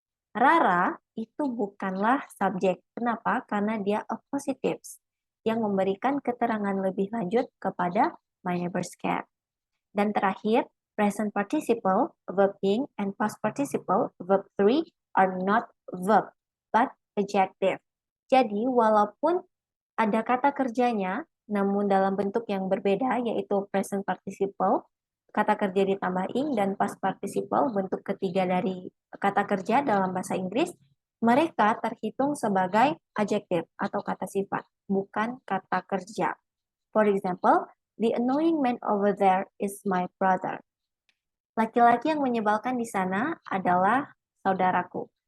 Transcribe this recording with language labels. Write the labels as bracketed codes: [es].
[id] Rara itu bukanlah subjek. Kenapa? Karena dia appositives yang memberikan keterangan lebih lanjut kepada my neighbor's cat. Dan terakhir, [en] present participle, verb being, and past participle, verb 3, are not verb, but adjective. [id] Jadi, walaupun ada kata kerjanya, namun dalam bentuk yang berbeda, yaitu present participle, kata kerja ditambah ing, dan past participle, bentuk ketiga dari kata kerja dalam bahasa Inggris, mereka terhitung sebagai adjective atau kata sifat, bukan kata kerja. [en] For example, the annoying man over there is my brother. [id] Laki-laki yang menyebalkan di sana adalah saudaraku.